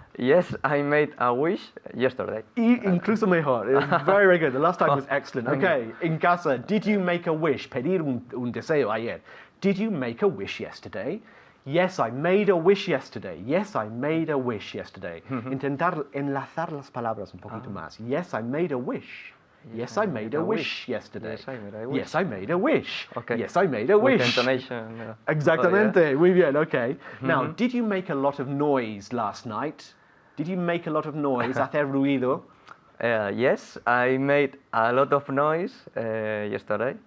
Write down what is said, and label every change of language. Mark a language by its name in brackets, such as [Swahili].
[English] Yes, I made a wish yesterday. [Spanish] Incluso mejor. [English] It was very, very good. The last time was excellent. Okay, in casa, did you make a wish? [Spanish] Pedir un deseo ayer. [English] Did you make a wish yesterday? Yes, I made a wish yesterday. Yes, I made a wish yesterday. [Spanish] Intentar enlazar las palabras un poquito más. [English] Yes, I made a wish. Yes, I made a wish yesterday. Yes, I made a wish. Yes, I made a wish. Okay. Yes, I made a With wish. intonation. [Spanish] Exactamente. Muy bien, okay. [English] Now, did you make a lot of noise last night? Did you make a lot of noise? [Spanish] Hacer ruido? [English] Yes, I made a lot of noise yesterday.